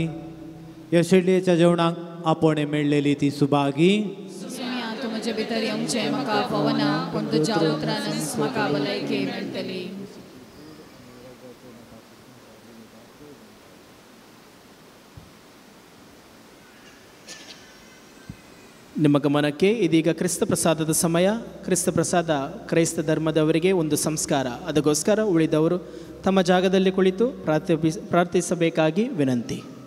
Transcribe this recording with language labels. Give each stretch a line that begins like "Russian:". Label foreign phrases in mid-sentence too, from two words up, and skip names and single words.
Konkani: ह्या शेळयेच्या जेवणाक आपण मेळलेली ती सुभागी. तूं म्हजे भितर येवचें म्हाका फावना पूण तुज्या उतरानच म्हाका भलायकी मेळटली.
Kannada: ನಿಮ್ಮ ಗಮನಕ್ಕೆ ಇದೀಗ ಕ್ರಿಸ್ತ ಪ್ರಸಾದದ ಸಮಯ. ಕ್ರಿಸ್ತ ಪ್ರಸಾದ ಕ್ರೈಸ್ತ ಧರ್ಮದವರಿಗೆ ಒಂದು ಸಂಸ್ಕಾರ. ಅದಕ್ಕೋಸ್ಕರ ಉಳಿದವರು ತಮ್ಮ ಜಾಗದಲ್ಲಿ ಕುಳಿತು ಪ್ರಾರ್ಥಿಸಬೇಕಾಗಿ ವಿನಂತಿ.